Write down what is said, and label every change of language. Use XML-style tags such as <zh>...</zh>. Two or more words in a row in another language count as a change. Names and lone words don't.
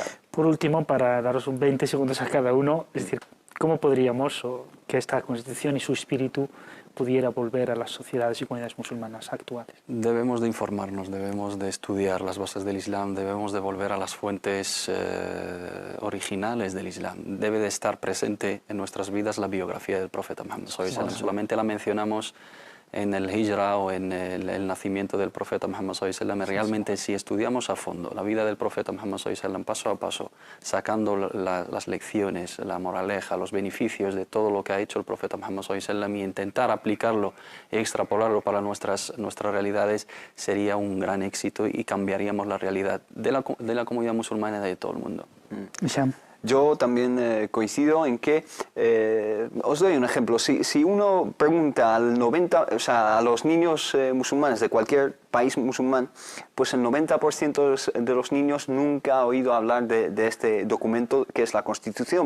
<es>Por último, para daros 20 segundos a cada uno, es decir, ¿cómo podríamos que esta Constitución y su espíritu pudiera volver a las sociedades y comunidades musulmanas actuales? Debemos de informarnos, debemos de estudiar las bases del Islam, debemos de volver a las fuentes originales del Islam. Debe de estar presente en nuestras vidas la biografía del profeta Muhammad</es> <ar>صلى الله عليه وسلم.</ar> <es>Solamente la mencionamos en el Hijra o en el nacimiento del profeta Muhammad</es> <ar>صلى الله عليه وسلم.</ar> <es>Realmente, si estudiamos a fondo la vida del profeta Muhammad</es> <ar>صلى الله عليه وسلم,</ar> <es>paso a paso, sacando las lecciones, la moraleja, los beneficios de todo lo que ha hecho el profeta Muhammad</es> <ar>صلى الله عليه وسلم,</ar> <es>y intentar aplicarlo y extrapolarlo para nuestras realidades, sería un gran éxito y cambiaríamos la realidad de la comunidad musulmana y de todo el mundo. Yo también coincido en que, os doy un ejemplo, si uno pregunta al 90, o sea, a los niños musulmanes de cualquier país musulmán, pues el 90% de los niños nunca ha oído hablar de este documento que es la Constitución.</es>